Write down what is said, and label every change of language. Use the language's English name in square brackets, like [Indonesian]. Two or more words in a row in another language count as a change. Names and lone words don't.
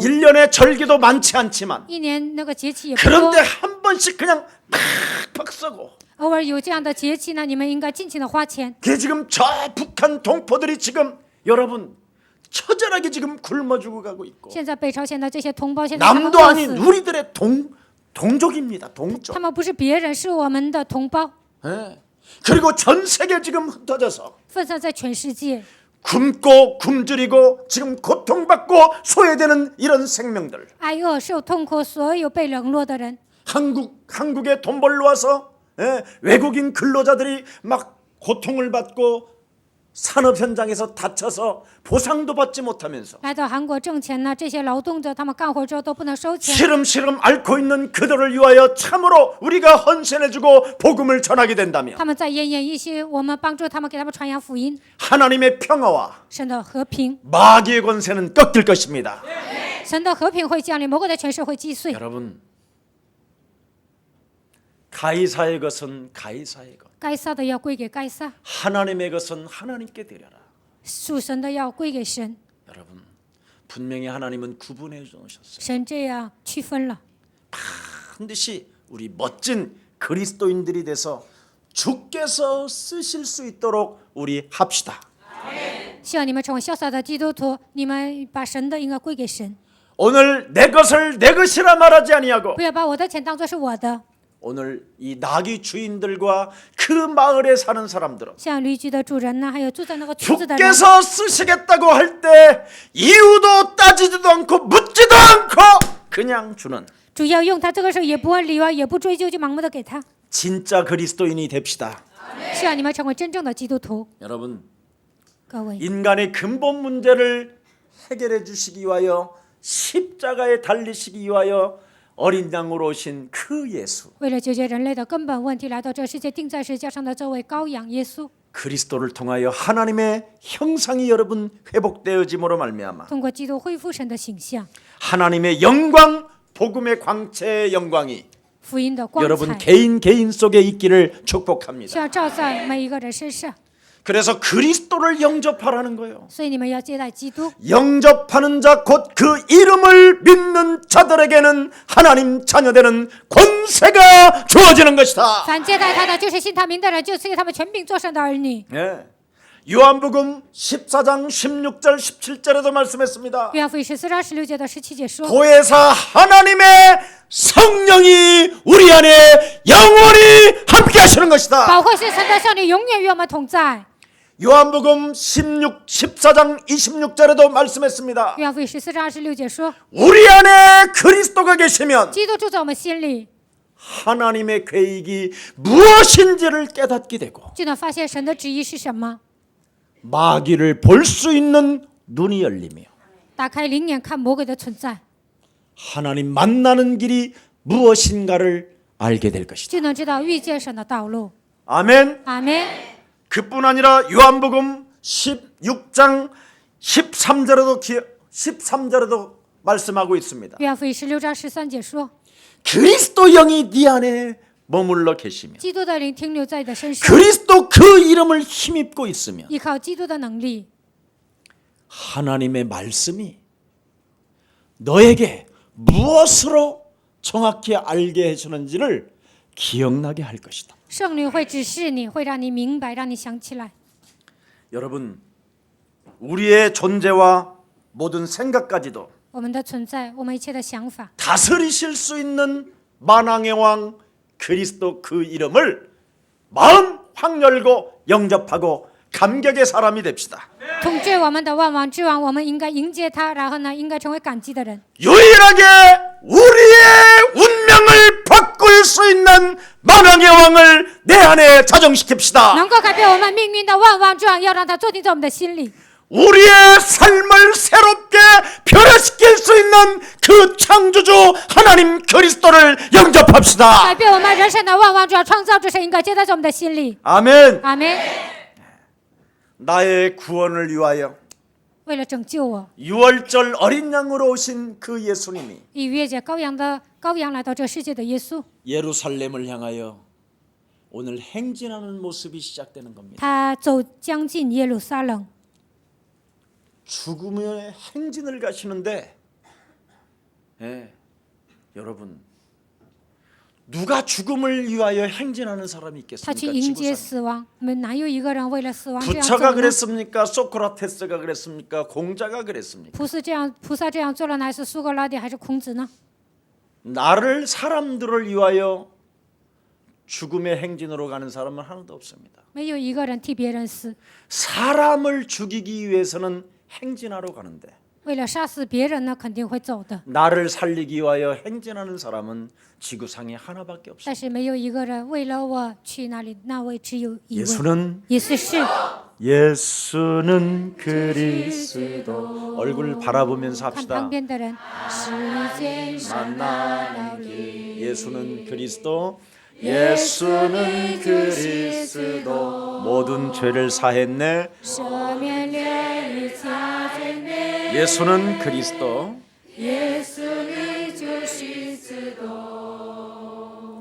[Korean] 1년에 절기도 많지 않지만 [Chinese] 一年那个节气也不多， [Korean] 그런데 한 번씩 그냥 팍팍 쏘고 [Chinese] 偶尔有这样的节气呢，你们应该尽情的花钱。 [Korean] 그게 지금 저 북한 동포들이 지금 여러분 처절하게 지금 굶어 죽어가고 있고 [Chinese] 现在北朝鲜的这些同胞，现在他们 [Korean] 남도 [Chinese] 饿 [Korean] 아닌 [Chinese] 死， [Korean] 우리들의 동족입니다. 동족. [Chinese] 他们不是别人，是我们的同胞， [Korean] 예. 그리고 전 세계 지금 흩어져서 [Chinese] 分散在全世界， [Korean] 굶고 굶주리고 지금 고통받고 소외되는 이런 생명들. [Chinese] 挨饿受痛苦，所有被冷落的人， [Korean] 한국에 돈 벌러 와서 외국인 근로자들이 막 고통을 받고 산업 현장에서 다쳐서 보상도 받지 못하면서 [Chinese] 来到韩国挣钱呢，这些劳动者他们干活之后都不能收钱， [Korean] 시름시름 앓고 있는 그들을 위하여 참으로 우리가 헌신해주고 복음을 전하게 된다면 [Chinese] 他们在奄奄一息，我们帮助他们，给他们传扬福音， [Korean] 하나님의 평화와 [Chinese] 神的和平， [Korean] 마귀의 권세는 꺾일 것입니다. [Chinese] 神的和平会降临，魔鬼的权势会击碎。 [Korean] 여러분, 가이사의 것은 가이사의 것, [Chinese] 该撒的要归给该撒， [Korean] 하나님의 것은 하나님께 드려라. [Chinese] 属神的要归给神。 [Korean] 여러분, 분명히 하나님은 구분해 놓으셨어요. [Chinese] 神这样区分了。 [Korean] 반드시 우리 멋진 그리스도인들이 돼서 주께서 쓰실 수 있도록 우리 합시다. [Chinese] 希望你们成为潇洒的基督徒，你们把神的应该归给神， [Korean] 오늘 내 것을 내 것이라 말하지 아니하고 [Chinese] 不要把我的钱当作是我的。 [Korean] 오늘 이 나귀 주인들과 그 마을에 사는 사람들은 [Chinese] 像驴居的主人呢，还有住在那个村子的人， [Korean] 주께서 쓰시겠다고 할 때 이유도 따지지도 않고 묻지도 않고 그냥 주는 [Chinese] 主要用他这个时候也不问理由，也不追究，就盲目的给他。 [Korean] 진짜 그리스도인이 됩시다. [Chinese] 希望你们成为真正的基督徒。 [Korean] 여러분 [Chinese] 各位， [Korean] 인간의 근본 문제를 해결해 주시기 위하여 십자가에 달리시기 위하여 어린 양으로 오신 그 예수 [Chinese] 为了解决人类的根本问题，来到这世界钉在十字架上的这位羔羊耶稣， [Korean] 그리스도를 통하여 하나님의 형상이 여러분 회복되어짐으로 말미암아 [Chinese] 通过基督恢复神的形象， [Korean] 하나님의 영광 복음의 광채의 영광이 [Chinese] 福音的光 [Korean] 여러분 [Chinese] 彩， [Korean] 개인 속에 있기를 축복합니다. [Chinese] 需要照在每一个人身上。 [Korean] 그래서 그리스도를 영접하라는 거예요. [Chinese] 所以你们要接待基督， [Korean] 영접하는 자 곧 그 이름을 믿는 자들에게는 하나님 자녀되는 권세가 주어지는 것이다. [Chinese] 凡接待他的，就是信他名的人，就赐给他们权柄做神的儿女。 [Korean] 예. 요한복음 14장 16절 17절에도 말씀했습니다. [Chinese] 约翰福音14章16节到17节说， [Korean] 보혜사 하나님의 성령이 우리 안에 영원히 함께 하시는 것이다. [Chinese] 保惠师神的圣灵永远与我们同在。 [Korean] 요한복음 14장 26절에도 말씀했습니다. [Chinese] 约翰福音14章26节说， [Korean] 우리 안에 그리스도가 계시면 [Chinese] 基督住在我们心里， [Korean] 하나님의 계획이 무엇인지를 깨닫게 되고 [Chinese] 就能发现神的旨意是什么， [Korean] 마귀를 볼 수 있는 눈이 열리며 [Chinese] 打开灵眼看魔鬼的存在， [Korean] 하나님 만나는 길이 무엇인가를 알게 될 것이다. [Chinese] 就能知道遇见神的道路。 [Korean] 아멘. [Chinese] 阿门。 [Korean] 그뿐 아니라 요한복음 16장 13절에도 말씀하고 있습니다. [Chinese] 约翰福音16章13节说， [Korean] 그리스도 영이 네 안에 머물러 계시며 [Chinese] 基督的灵停留在你的身上， [Korean] 그리스도 그 이름을 힘입고 있으며 [Chinese] 依靠基督的能力， [Korean] 하나님의 말씀이 너에게 무엇으로 정확히 알게 해주는지를 기억나게 할 것이다. [Chinese] 圣灵会指示你，会让你明白，让你想起来。 [Korean] 여러분, 우리의 존재와 모든 생각까지도 [Chinese] 我们的存在，我们一切的想法， [Korean] 다스리실 수 있는 만왕의 왕 그리스도 그 이름을 마음 확 열고 영접하고 감격의 사람이 됩시다. [Chinese] 统治我们的万王之王，我们应该迎接他，然后呢，应该成为感激的人， [Korean] 유일하게 우리의 운명을 바꿀 수 있는 만왕의 왕을 내 안에 자정시킵시다. [Chinese] 能够改变我们命运的万王之王，要让他坐定在我们的心里， [Korean] 우리의 삶을 새롭게 변화시킬 수 있는 그 창조주 하나님 그리스도를 영접합시다. [Chinese] 改变我们人生的万王之王，创造之神应该接在我们的心里。 [Korean] 아멘. [Chinese] 阿门。 [Korean] 나의 구원을 위하여 [Chinese] 为了拯救我， [Korean] 유월절 어린 양으로 오신 그 예수님이 [Chinese] 以逾越节羔羊来到这世界的耶稣， [Korean] 예루살렘을 향하여 오늘 행진하는 모습이 시작되는 겁니다. [Chinese] 他将近耶路撒冷， [Korean] 죽음의 행진을 가시는데, 예, 여러분 누가 죽음을 위하여 행진하는 사람이 [Chinese] 他去 [Korean] 있겠습니까? [Chinese] 迎接 [Korean] 지구상에. [Chinese] 死亡。我们哪有一个人为了死亡这样做 [Korean] 부처가 [Chinese] 呢？ [Korean] 그랬습니까? 소크라테스가 그랬습니까? 공자가 그랬습니까? [Chinese] 菩萨这样做了，乃是苏格拉底还是孔子呢？ [Korean] 나를 사람들을 위하여 죽음의 행진으로 가는 사람은 하나도 없습니다. [Chinese] 没有一个人替别人死， [Korean] 사람을 죽이기 위해서는 행진하러 가는데 [Chinese] 为了杀死别人呢，肯定会走的。 [Korean] 나를 살리기 위하여 행진하는 사람은 지구상에 하나밖에 없습니다. [Chinese] 但是没有一个人为了我去那里，那位只有一位。 [Korean] 예수는 [Chinese] 耶稣是 [Korean] 예수는 그리스도. 얼굴 바라보면서 [Chinese] 看 [Korean] 합시다. [Chinese] 旁边的人，时间上道理， [Korean] 예수는 그리스도. 예수는 그리스도. 모든 죄를 사했네. [Chinese] 赦免了一切罪孽。 [Korean] 예수는 그리스도. [Chinese] 耶稣你就是基督，